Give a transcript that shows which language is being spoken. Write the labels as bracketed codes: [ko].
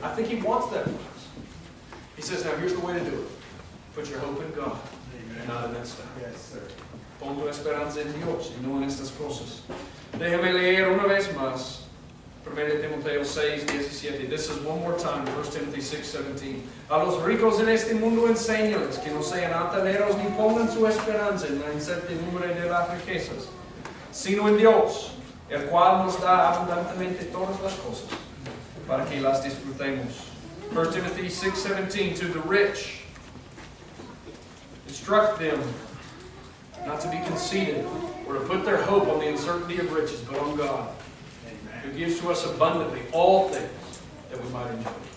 [en] I think He wants that for us. He says, now here's the way to do it. Put your hope in God, and not in that stuff. Yes, sir. [es] Pon tu esperanza en Dios y no en estas cosas. Déjame leer una vez más 1 Timoteo 6:17. [en] This is one more time, 1 Timothy 6:17. [es] A los ricos en este mundo enséñales que no sean altaneros ni pongan su esperanza en la incertidumbre de las riquezas, sino en Dios, el cual nos da abundantemente todas las cosas para que las disfrutemos. [en] 1 Timothy 6:17. To the rich, instruct them not to be conceited or to put their hope on the uncertainty of riches, but on God, who gives to us abundantly all things that we might enjoy.